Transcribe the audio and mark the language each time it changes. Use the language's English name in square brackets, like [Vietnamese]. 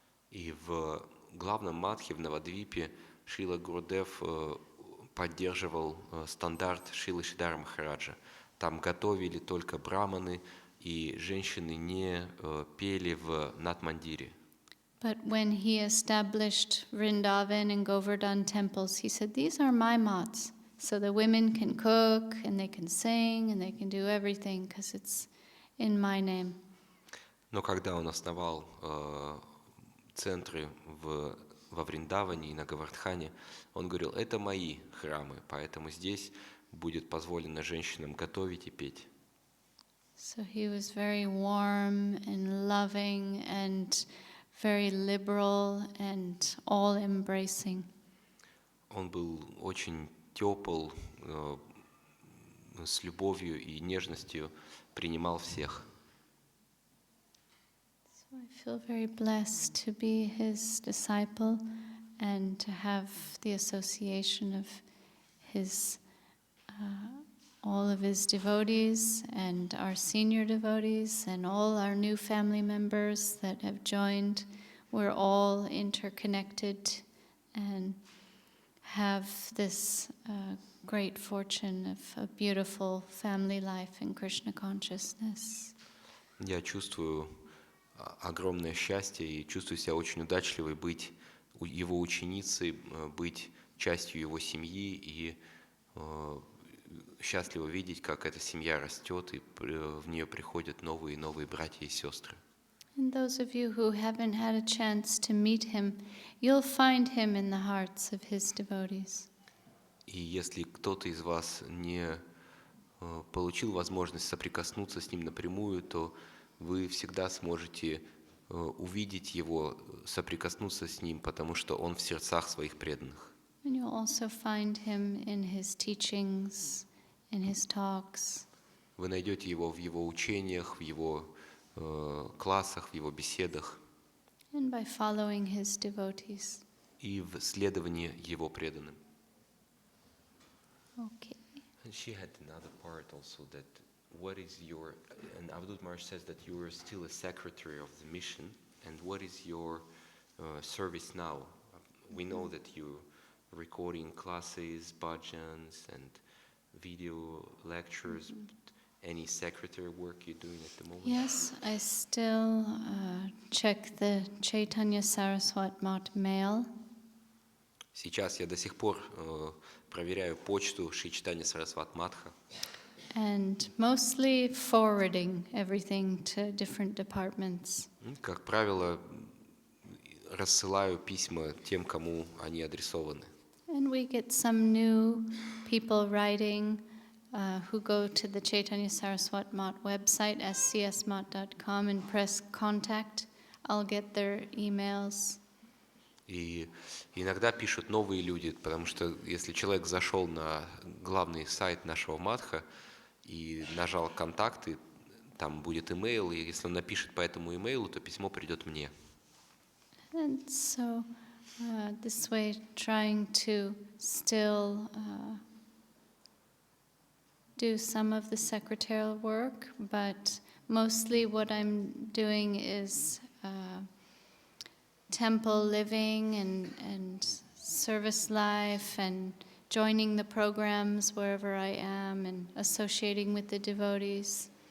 [Russian] И в главном матхе в Навадвипе Шрила Гурудев поддерживал стандарт Шрилы Шридхара Махараджа. Там готовили только браманы, и женщины не пели в Нат-мандире. [English] But when he established Vrindavan and Govardhan temples, he said, "These are my mats, so the women can cook and they can sing and they can do everything because it's in my name." [Russian] Но когда он основал центры во Вриндаване и на Говардхане, он говорил: это мои храмы, поэтому здесь будет позволено женщинам готовить и петь. [English] So he was very warm and loving and very liberal and all-embracing. [Russian] Он был очень тепл, с любовью и нежностью принимал всех. [English] So I feel very blessed to be his disciple and to have the association of his all of his devotees and our senior devotees and all our new family members that have joined. We're all interconnected and have this great fortune of a beautiful family life in Krishna consciousness. [Russian] Я чувствую огромное счастье и чувствую себя очень удачливой быть его ученицей, быть частью его семьи и счастливо видеть, как эта семья растет, и в нее приходят новые и новые братья и сестры. [English] And those of you who haven't had a chance to meet him, you'll find him in the hearts of his devotees. [Russian] И если кто-то из вас не получил возможность соприкоснуться с ним напрямую, то вы всегда сможете увидеть его, соприкоснуться с ним, потому что он в сердцах своих преданных. [English] And you'll also find him in his teachings, in his talks. [Russian] Вы найдете его в его учениях, в его классах, в его беседах [English] And by following his devotees. [Russian] и в следовании его преданным. [English] Okay. And she had another part also that what is your, and Avadut Maharaj says that you are still a secretary of the mission, and what is your service now? We know that you recording classes, bhajans, and video lectures. Any secretary work you're doing at the moment? Yes, I still check the Chaitanya Saraswat Math mail. [Russian] Сейчас я до сих пор проверяю почту Шри Чайтанья Сарасват Матха. [English] And mostly forwarding everything to different departments. [Russian] Как правило, рассылаю письма тем, кому они адресованы. [English] And we get some new people writing who go to the Chaitanya Saraswat Math website, scsmat.com, and press contact. I'll get their emails. [Russian] И иногда пишут новые люди, потому что если человек зашел на главный сайт нашего матха и нажал контакты, там будет имейл, и если он напишет по этому имейлу, то письмо придет мне. [English] And so this way trying to still do some of the secretarial work, but mostly what I'm doing is temple living and service life and joining the programs wherever I am and associating with the devotees.